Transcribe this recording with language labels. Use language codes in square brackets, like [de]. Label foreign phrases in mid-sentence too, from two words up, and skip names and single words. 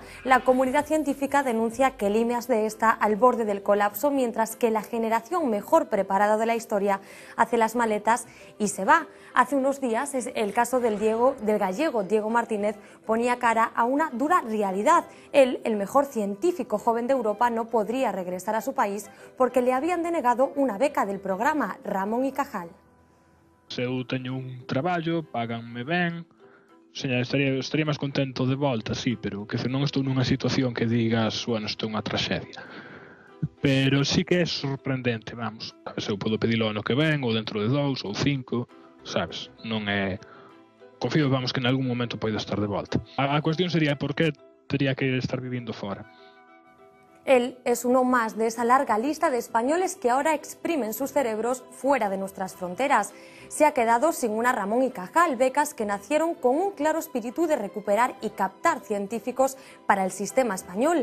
[es] La comunidad científica denuncia que el IMAX-D está al borde del colapso, mientras que la generación mejor preparada de la historia hace las maletas y se va. Hace unos días el caso del gallego Diego Martínez ponía cara a una dura realidad. Él, el mejor científico joven de Europa, no podría regresar a su país porque le habían denegado una beca del programa Ramón y Cajal. [gl] Se eu teño un traballo, paganme ben, estaría máis contento de volta, sí, pero que non estou nunha situación que digas, bueno, isto é unha traxedia. Pero sí que é sorprendente, vamos, sabes, eu podo pedilo ano que ven, ou dentro de 2 ou 5, sabes, non é... Confío, vamos, que en algún momento poida estar de volta. A cuestión sería por que tería que estar vivindo fora. [es] Él es uno más de esa larga lista de españoles que ahora exprimen sus cerebros fuera de nuestras fronteras. Se ha quedado sin una Ramón y Cajal, becas que nacieron con un claro espíritu de recuperar y captar científicos para el sistema español.